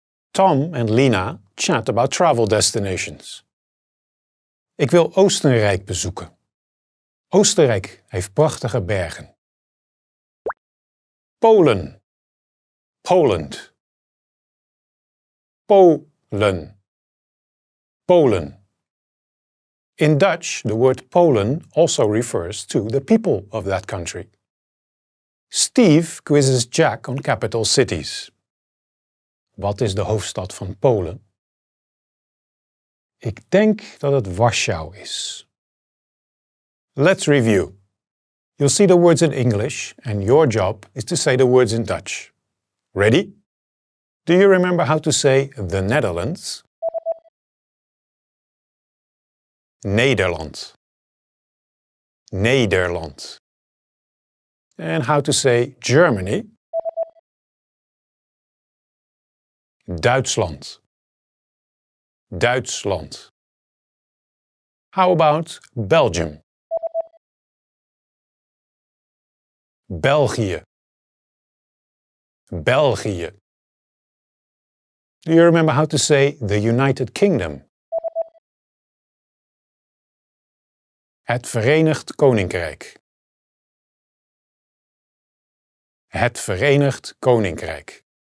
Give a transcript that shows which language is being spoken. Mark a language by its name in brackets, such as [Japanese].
[English] Tom and Lina chat about travel destinations. [Dutch] Ik wil Oostenrijk bezoeken. Oostenrijk heeft prachtige bergen. Polen. Poland. Polen. Polen. [English] In Dutch, the word Polen also refers to the people of that country. Steve quizzes Jack on capital cities. [Dutch] Wat is de hoofdstad van Polen? Ik denk dat het Warschau is. [English] Let's review. You'll see the words in English and your job is to say the words in Dutch. Ready? Do you remember how to say the Netherlands? [Dutch] Nederland. Nederland. [English] And how to say Germany? [Dutch] Duitsland. Duitsland. [English] How about Belgium? [Dutch] België. België. [English] Do you remember how to say the United Kingdom? [Dutch] Het Verenigd Koninkrijk. Het Verenigd Koninkrijk.